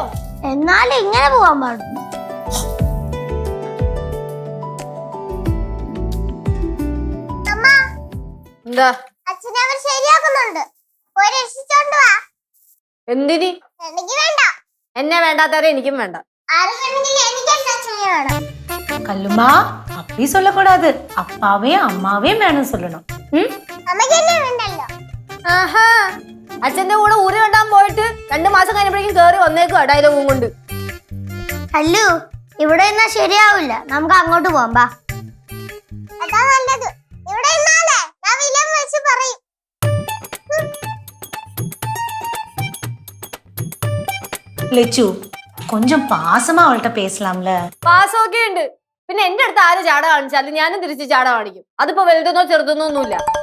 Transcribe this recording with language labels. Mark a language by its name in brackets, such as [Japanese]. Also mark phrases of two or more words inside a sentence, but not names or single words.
[Malayalam] എന്നാലും ഇങ്ങനെ പോവാൻ പാടും. എന്താ അച്ഛനെ അവർ ശരിയാക്കുന്നുണ്ട്. പോയി രക്ഷിച്ചോണ്ട് വാ. എന്തിനി? എനിക്ക് വേണ്ട. എന്നെ വേണ്ടാത്തവരെ എനിക്കും വേണ്ട. [Tamil] கல்லுமா அப்படி சொல்லக்கூடாது. அப்பாவையும் அம்மாவையும் வேணும் சொல்லணும். [Malayalam] ആഹാ, അച്ഛന്റെ കൂടെ ഊര് കണ്ടാൻ പോയിട്ട് 2 മാസം കഴിഞ്ഞപ്പോഴേക്കും കേറി വന്നേക്കുവാ ഡയലോഗും കൊണ്ട്. അല്ലു ഇവിടെ നിന്നാ ശരിയാവില്ല, നമുക്ക് അങ്ങോട്ട് പോവാം ബാ. അതാ നല്ലത്. ഇവിടെ നിന്നാലേ ഞാൻ വിലം വെച്ച് പറയും. [Tamil] லெச்சு கொஞ்சம் பாசமா அவள்கிட்ட பேசலாம்ல. [Malayalam] പാസമൊക്കെ ഉണ്ട്. പിന്നെ എന്റെ അടുത്ത് ആര് ചാട കാണിച്ചാലും ഞാനും തിരിച്ച് ചാട കാണിക്കും. അതിപ്പോ വലുതെന്നോ ചെറുതെന്നോ ഒന്നുമില്ല.